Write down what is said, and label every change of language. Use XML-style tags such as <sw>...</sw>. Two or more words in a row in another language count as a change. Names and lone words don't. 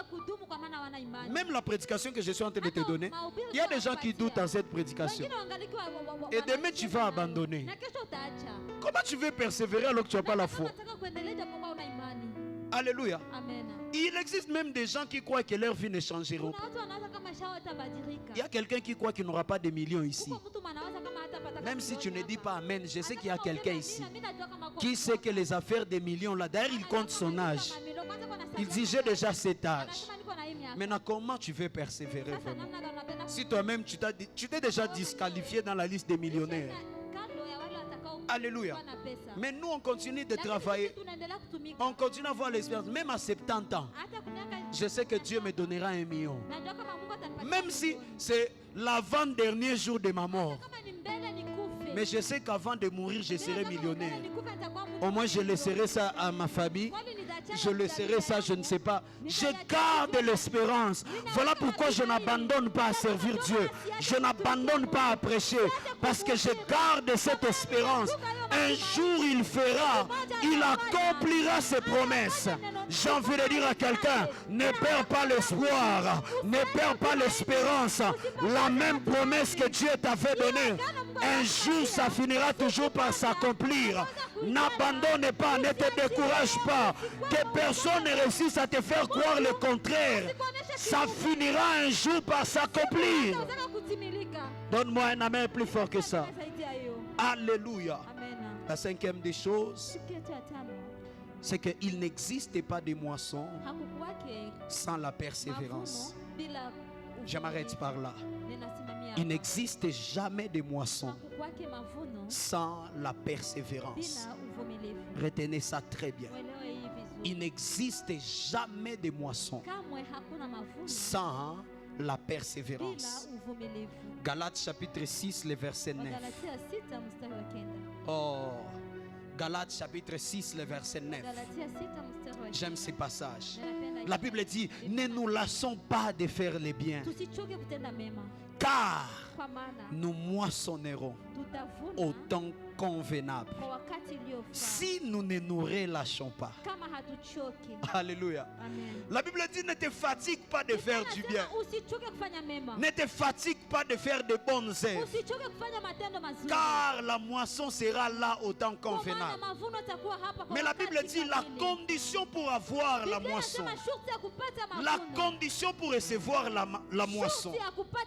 <fr>Même la prédication que je suis en train de te donner, il y a des gens qui doutent dans cette prédication. Et demain, tu vas abandonner. Comment tu veux persévérer alors que tu n'as pas la foi? Alléluia. Amen. Il existe même des gens qui croient que leur vie ne changera</fr> <sw>Kuna</sw> <fr>pas.</fr> <sw>watu wanawaza kama maisha yao yatabadilika.</sw> <fr>Il y a quelqu'un qui croit qu'il n'aura pas de millions ici.</fr> <sw>Huko mtu anawaza kama hatapata</sw> <fr>Même si tu ne dis pas Amen, je sais</fr> <sw>Hata</sw> <fr>qu'il y a</fr> <sw>kama</sw> <fr>quelqu'un</fr> <sw>useme</sw> <fr>ici</fr> <sw>amina, mimi najua kama kwa-</sw> <fr>qui sait que les affaires des millions là, d'ailleurs il compte son âge.</fr> <sw>Mamilo, kwanza kwa nasema-</sw> <fr>Il dit j'ai déjà cet âge.</fr> <sw>Anasema niko na hii miaka.</sw> <fr>Maintenant comment tu veux persévérer</fr> <sw>Sasa</sw> <fr>vraiment?</fr> <sw>namna gani unapenda</sw> <fr>Si toi-même tu t'es déjà disqualifié dans la liste des millionnaires.</fr> <sw>kando ya wale watakao</sw> <fr>Alléluia.</fr> <sw>kuwa na pesa.</sw> <fr>Mais nous on continue de</fr> <sw>Lakini</sw> <fr>travailler.</fr> <sw>sisi tunaendelea kutumika.</sw> <fr>On continue à avoir l'espérance. Même à 70 ans,</fr> <sw>Hata kuna miaka-</sw> <fr>je sais que Dieu me donnera 1 million.</fr> <sw>najua kama Mungu atanipatia</sw> <fr>Même si</fr> <sw>milioni.</sw> <fr>c'est l'avant-dernier jour de ma mort.</fr> <sw>Kama ni mbele nikufe.</sw> <fr>Mais je sais qu'avant de mourir, je serai</fr> <sw>Kama</sw> <fr>millionnaire.</fr> <sw>mbele nikufe, nitakuwa Mungu</sw> <fr>Au moins, je laisserai ça à ma famille.</fr> <sw>Kwani nitaachana</sw> <fr>Je</fr> <sw>na</sw> <fr>laisserai ça, je ne sais pas.</fr> <sw>Nitaachana</sw> <fr>Je</fr> <sw>na</sw> <fr>garde</fr> <sw>Mungu.</sw> <fr>l'espérance. Voilà pourquoi je n'abandonne pas à servir Dieu. Je n'abandonne pas à prêcher. Parce que je garde cette espérance. Un jour, il fera. Il accomplira ses promesses. J'ai envie de dire à quelqu'un, ne perds pas l'espoir. Ne perds pas l'espérance. La même promesse que Dieu t'avait donnée. Un jour, ça finira toujours par s'accomplir. N'abandonne pas, ne te décourage pas. Que personne ne réussisse à te faire croire le contraire. Ça finira un jour par s'accomplir.</fr> <sw>Utaweza kutimilika.</sw> <fr>Donne-moi un amen plus fort que ça.</fr> <sw>Zaidi ya hiyo.</sw> <fr>Alléluia. Amen. La cinquième des choses,</fr> <sw>Kitu yetu ya tano,</sw> <fr>c'est qu'il n'existe pas de moisson</fr> <sw>hakukuwake</sw> <fr>sans la persévérance.</fr> <sw>mavuno bila uvumilivu.</sw> <fr>Je m'arrête par là.</fr> <sw>Ninasimamia</sw> <fr>Il</fr> <sw>hapa.</sw> <fr>n'existe jamais de moisson</fr> <sw>Hakukuwake mavuno</sw> <fr>sans la persévérance.</fr> <sw>bila uvumilivu.</sw> <fr>Retenez ça très bien.</fr> <sw>Uelewe hii vizuri.</sw> <fr>Il n'existe jamais de moisson</fr> <sw>Kamwe hakuna mavuno</sw> <fr>sans la</fr> <sw>bila</sw> <fr>persévérance.</fr> <sw>uvumilivu.</sw> <fr>Galates chapitre 6, le verset 9.</fr> <sw>Wagalatia 6 mstari wa 9.</sw> <fr>Oh, Galates chapitre 6, le verset 9.</fr> <sw>Wagalatia 6 mstari wa 9.</sw> <fr>J'aime ces passages.</fr> <sw>Ninapenda hii.</sw> <fr>La Bible dit, ne nous lassons pas de faire le bien,</fr> <sw>Tusichoke kutenda mema,</sw> <fr>car</fr> <sw>kwa maana</sw> <fr>nous moissonnerons</fr> <sw>tutavuna</sw> <fr>au temps convenable.</fr> <sw>kwa wakati uliofaa.</sw> <fr>Si nous ne nous relâchons pas.</fr> <sw>Kama hatuchoki.</sw> <fr>Alléluia. Amen. La Bible dit, ne te fatigue pas de faire du bien.</fr> <sw>Anasema usichoke kufanya mema.</sw> <fr>Ne te fatigue pas de faire de bonnes œuvres.</fr> <sw>Usichoke kufanya matendo mazuri.</sw> <fr>Car la moisson sera là au temps</fr> <sw>Kwa maana</sw> <fr>convenable.</fr> <sw>mavuno yatakuwa hapa kwa</sw> <fr>Mais la</fr> <sw>wakati</sw> <fr>Bible dit la</fr> <sw>kamili.</sw> <fr>condition pour avoir la</fr> <sw>Biblia</sw> <fr>moisson,</fr> <sw>inasema shurti ya kupata</sw> <fr>la</fr> <sw>mavuno.</sw> <fr>condition pour recevoir la moisson,</fr> <sw>Shurti ya kupata</sw>